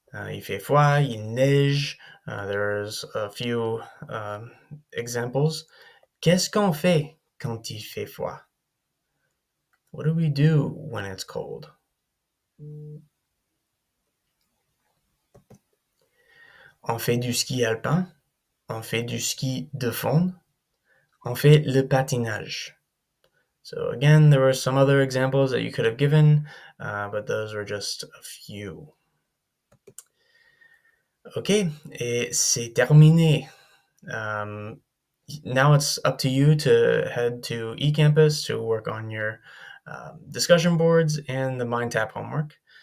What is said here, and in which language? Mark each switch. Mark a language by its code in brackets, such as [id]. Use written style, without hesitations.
[fr] Il fait froid, il neige. [en] There's a few examples. [fr] Qu'est-ce qu'on fait quand il fait froid? [en] What do we do when it's cold? [fr] On fait du ski alpin, on fait du ski de fond, on fait le patinage. [en] So again, there were some other examples that you could have given, but those were just a few. [fr] Ok, et c'est terminé. [en] Now it's up to you to head to eCampus to work on your discussion boards and the MindTap homework.